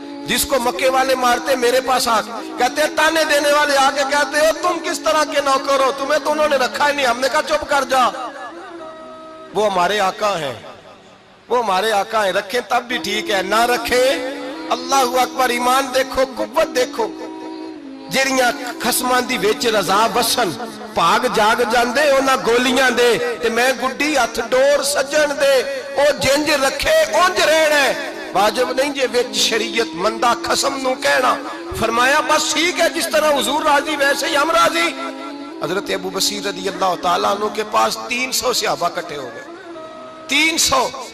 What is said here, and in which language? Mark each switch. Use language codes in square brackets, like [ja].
[ur] جس کو مکے والے مارتے میرے پاس آ کے کہتے ہیں، تانے دینے والے آ کے کہتے ہو تم کس طرح کے نوکر ہو، تمہیں تو انہوں نے رکھا ہی نہیں. ہم نے کہا چپ کر جا، وہ ہمارے آقا ہیں، وہ ہمارے آقا ہیں، رکھیں تب بھی ٹھیک ہے، نہ رکھیں اللہ اکبر. ایمان دیکھو، قوت دیکھو. [pa] جیڑیاں خصماں دی وچ رضا وسن بھاگ جاگ جاندے انہاں گولیاں دے تے میں گڈی ہتھ ڈور سجن دے. او جنج رکھے اونج رہنا ہے، واجب نہیں جے وچ شریعت مندہ خصم نو کہنا. [ur] فرمایا بس ٹھیک ہے، جس طرح حضور راضی ویسے ہی ہم راضی. حضرت ابو بصیر رضی اللہ تعالیٰ عنہ کے پاس 300 صحابہ کٹھے ہو گئے، 300.